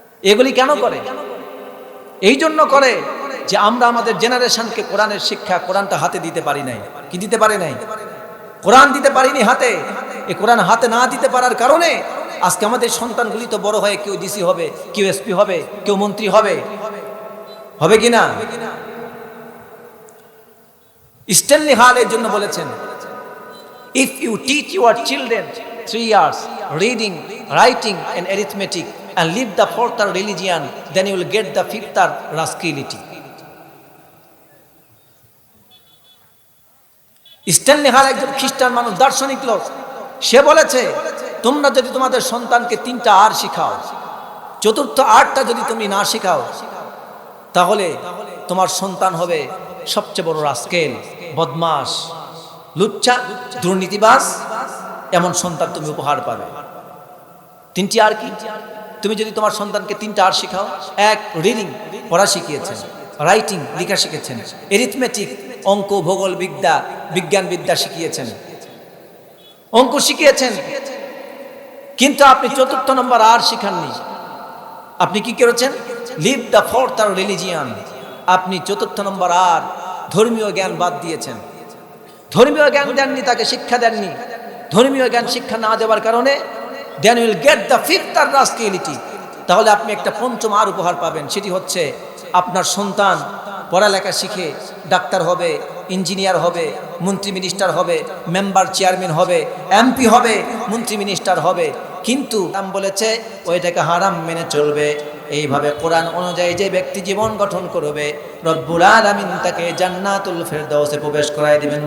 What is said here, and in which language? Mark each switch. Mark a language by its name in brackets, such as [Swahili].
[Bangla] এগুলি কেন করে? এই জন্য করে যে আমরা আমাদের জেনারেশনকে কোরআনের শিক্ষা, কোরআনটা হাতে দিতে পারি নাই। কি দিতে পারি নাই? কোরআন দিতে পারিনি হাতে। এই কোরআন হাতে না দিতে পারার কারণে আজকে আমাদের সন্তানগুলি তো বড় হয়ে কেউ ডিসি হবে, কেউ এসপি হবে, কেউ মন্ত্রী হবে। হবে কিনা? স্ট্যানলি হাল এর জন্য বলেছেন, [English] If you teach your children 3 years reading, writing and arithmetic and leave the 4th religion, then you will get the 5th rascality. [Bangla] Stanley হাল একজন খ্রিস্টান মানুষ, দার্শনিক লোক। সে বলেছে, তোমরা যদি তোমাদের সন্তানকে 3টা আর শিখাও, 4র্থ আরটা যদি তুমি না শিখাও, তাহলে তোমার সন্তান হবে সবচেয়ে বড় রাস্কেল, বদমাশ, লুচ্চা, দুর্নীতিবাজ। এমন সন্তান তুমি উপহার পাবে। 3টি আর কি? তুমি যদি তোমার সন্তানকে 3টা আর শিখাও, 1 রিডিং, পড়া শিখিয়েছেন, রাইটিং, লেখা শিখেছেন, এরিথমেটিক, অঙ্ক, ভূগোল বিদ্যা, বিজ্ঞান বিদ্যা শিখিয়েছেন, অঙ্ক শিখিয়েছেন, কিন্তু আপনি 4র্থ নম্বর আর শিখাননি। আপনি কি করেছেন? [English] Leave the 4th religion. [Bangla] আপনি 4র্থ নম্বর আর ধর্মীয় জ্ঞান বাদ দিয়েছেন। ধর্মীয় জ্ঞান দেননি, তাকে শিক্ষা দেননি। ধর্মীয় জ্ঞান শিক্ষা না দেওয়ার কারণে [English] then you will get the 5th rascality। [Bangla] তাহলে আপনি একটা 5ম আর উপহার পাবেন। সেটি হচ্ছে আপনার সন্তান পড়ালেখা শিখে ডাক্তার হবে, ইঞ্জিনিয়ার হবে, মন্ত্রী মিনিস্টার হবে, মেম্বার চেয়ারম্যান হবে, এমপি হবে, মন্ত্রী মিনিস্টার হবে, কিন্তু নাম বলেছে ওইটাকে হারাম মেনে চলবে। এইভাবে কোরআন অনুযায়ী যে ব্যক্তি জীবন গঠন করবে, রব্বুল আলামিন তাকে জান্নাতুল ফেরদাউসে প্রবেশ করায় দিবেন।